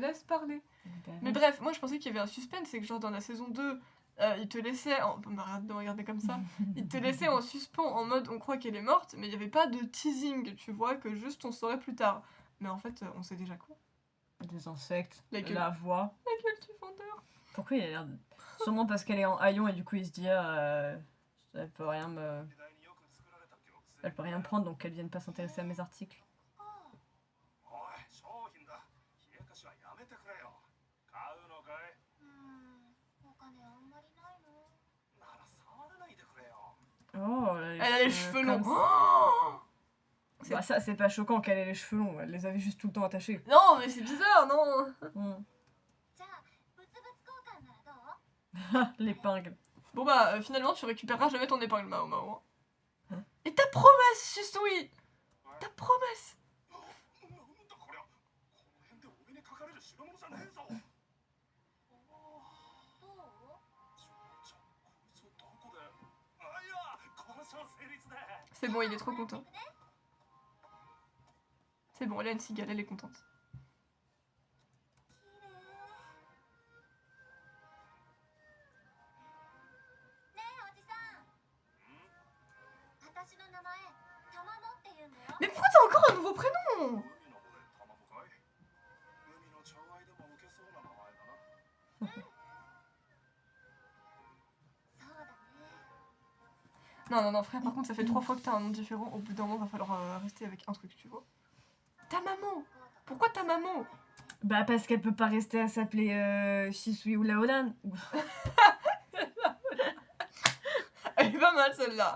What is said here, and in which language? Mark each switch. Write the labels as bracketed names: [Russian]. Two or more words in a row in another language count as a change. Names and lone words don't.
[French] Mais bref, moi je pensais qu'il y avait un suspense, c'est que genre dans la saison 2, il te laissait, arrête de me regarder comme ça, il te laissait en suspens en mode on croit qu'elle est morte, mais il n'y avait pas de teasing, tu vois, que juste on saurait plus tard. Mais en fait, on sait déjà quoi. Des insectes, La gueule. la voix. La gueule du vendeur. Pourquoi il a l'air de... Sûrement parce qu'elle est en haillon et du coup il se dit elle peut rien me... Elle peut rien prendre donc qu'elle vienne pas s'intéresser à mes articles. [Japanese] おい商品だ冷やかしはやめてくれよ買うのかいお金あんまりないの。なら触らないでくれよ Oh, [French] Elle a les cheveux longs. comme ça. Oh Bah ça c'est pas choquant qu'elle ait les cheveux longs, elle les avait juste tout le temps attachés. non, mais c'est bizarre, non. [Japanese] じゃあ物々交換ならどう？ [French] L'épingle. Bon bah, finalement, tu récupéreras jamais ton épingle, Mao Mao. Et ta promesse, Shisui. Ta promesse. [Japanese] なんだこりゃこの辺でお目にかかれる代物じゃねえぞどう？ちょこいつどこであいや交渉成立で [French] C'est bon, il est trop content. C'est bon, elle a une cigale, elle est contente. [Japanese] ねえおじさん。私の名前たまもって言うんだよ。 [French] Mais pourquoi t'as encore un nouveau prénom? [Japanese] 海の方で卵かい海の寵愛でも受けそうな名前だなそうだね。 [French] Non, non, non, frère, par contre, ça fait 3 fois que t'as un nom différent. Au bout d'un moment, va falloir rester avec un truc, tu vois. Ta maman. Pourquoi ta maman? Bah parce qu'elle peut pas rester à s'appeler Shisui ou Laolan. Elle est pas mal celle-là.